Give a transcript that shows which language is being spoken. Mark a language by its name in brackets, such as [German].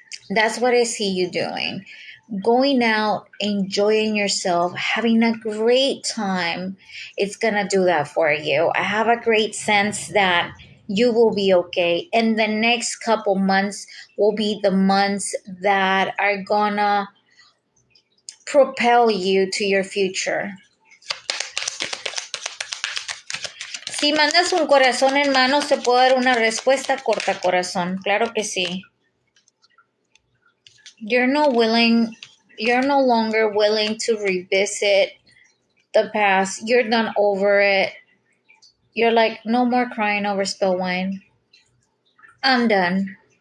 [English] That's what I see you doing. Going out, enjoying yourself, having a great time, it's gonna do that for you. I have a great sense that you will be okay. And the next couple months will be the months that are gonna propel you to your future. [Spanish] Si mandas un corazón en mano, se puede dar una respuesta corta, corazón. Claro que sí. [English] You're no longer willing to revisit the past. You're done over it. You're like, no more crying over spilled wine. I'm done.